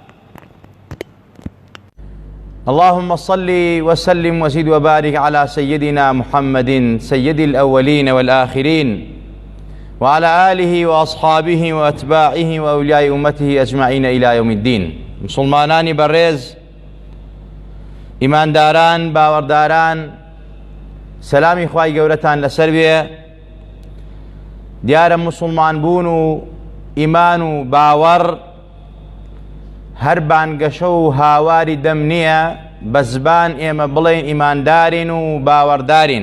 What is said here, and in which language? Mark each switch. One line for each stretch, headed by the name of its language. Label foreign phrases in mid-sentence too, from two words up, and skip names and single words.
Arabic: اللهم صل وسلم وزد وبارك على سيدنا محمد سيد الأولين والآخرين وعلى آله وأصحابه وأتباعه وأولياء أمته أجمعين إلى يوم الدين.
Central Kurdish: مسلمانانی بەڕێز، ئیمانداران، باوەڕداران، سەلامی خوای گەورەتان لەسەر بێ. دیارە مسلمان بوون و ئیمان و باوەڕ هەر بانگەشە و هاواری دەم نییە، بە زبان ئێمە بڵێن ئیماندارین و باوەڕدارین.